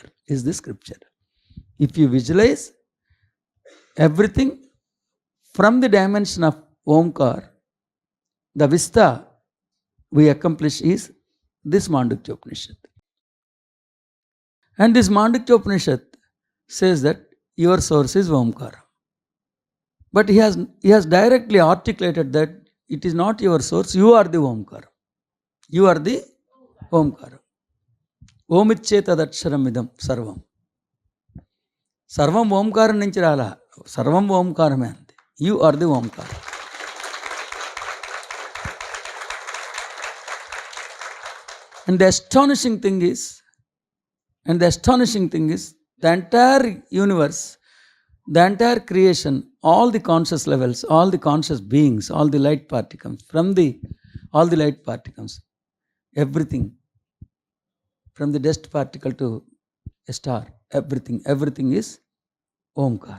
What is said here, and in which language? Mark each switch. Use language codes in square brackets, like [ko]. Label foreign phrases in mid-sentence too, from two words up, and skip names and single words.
[en] If you visualize everything from the dimension of Omkar, the vista we accomplish is this Mandukya Upanishad. And this Mandukya Upanishad says that your source is Omkara. But he has directly articulated that it is not your source, you are the Omkara. You are the Omkara. [sa] ओमित्येतदक्षरम् इदं सर्वम्. [te] సర్వం ఓంకారం నుంచి రాలా, సర్వం ఓంకారమే అంతే. [en] you are the Omkara. And the astonishing thing is, the entire universe, the entire creation, all the conscious levels, all the conscious beings, all the light particles, all the light particles, everything, from the dust particle to a star, everything is Omkar.